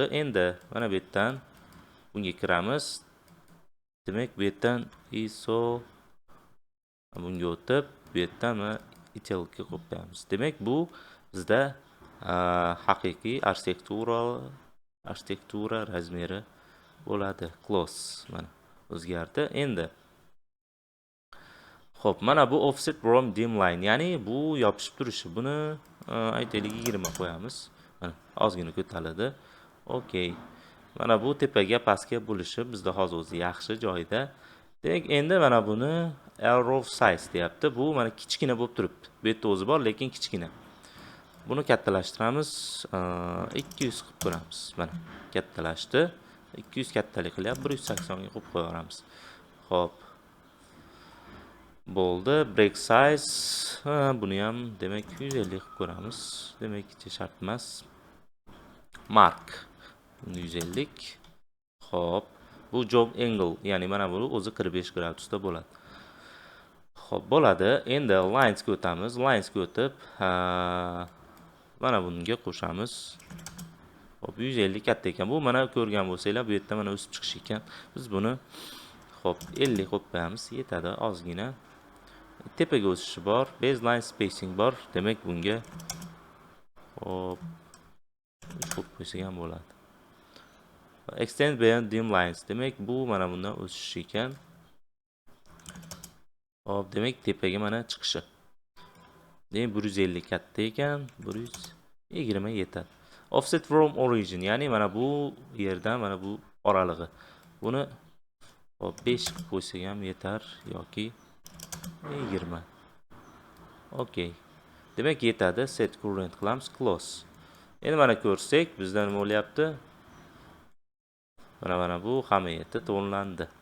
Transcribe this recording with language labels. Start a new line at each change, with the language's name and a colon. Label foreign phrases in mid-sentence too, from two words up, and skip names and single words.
Uzbek: Endi mana bu yerdan bunga kiramiz. Demak, bu yerdan ISO bunga o'tib, bu yerdan mana italga qo'yib qo'yamiz. Demak, bu bizda haqiqiy arxitektura razmeri bo'ladi. Close mana o'zgardi. Endi hop, mana bu
English: offset from dim line,
Uzbek: ya'ni bu yopishib turishi. Buni aytaylik 20 qo'yamiz. Mana ozgina ko'tarildi.
English: Okay.
Uzbek: Mana bu tepaga pastga bo'lishi bizda hozir o'zi yaxshi joyda. Demak, endi mana buni
English: arrow size
Uzbek: deyapti. Bu mana kichkina bo'lib turibdi. Bu yerda o'zi bor, lekin kichkina. Buni kattalashtiramiz. 200 qilib ko'ramiz. Mana kattalashdi. 200 kattalik qilyapti. 180 ga qo'yib qo'yamiz. Hop. Bo'ldi.
English: Break size.
Uzbek: Buni ham demak 150 qilib ko'ramiz. Demak, hech shart emas. Mark 150. Hop. Bu
English: job angle,
Uzbek: ya'ni mana bu o'zi 45 gradusda bo'ladi. Hop, bo'ladi. Endi lines ga o'tamiz. Lines ga o'tib, mana bunga qo'shamiz. Hop, 150 katta ekan. Bu mana ko'rgan bo'lsanglar, bu yerda mana o'sib chiqish ekan. Biz buni hop 50 qo'yib qo'yamiz. Yetadi, ozgina. Tepaga o'sishi bor,
English: baseline spacing
Uzbek: bor. Demak, bunga hop qo'yib qo'ysak ham bo'ladi.
English: Extend beyond dim lines.
Uzbek: Demak, bu mana bundan o'sish ekan. Hop, demak tepaga mana chiqishi. Demak, 150 katta ekan, 120 yetadi.
English: Offset from origin,
Uzbek: ya'ni mana bu yerdan mana bu oralig'i. Buni hop 5 qilib qo'ysak ham yetar yoki 20. Okay. Demak, yetadi.
English: Set current
Uzbek: qilamiz. Close. Endi mana ko'rsak, bizda nima bo'lyapti? Mana bu hammasi to'g'rilandi.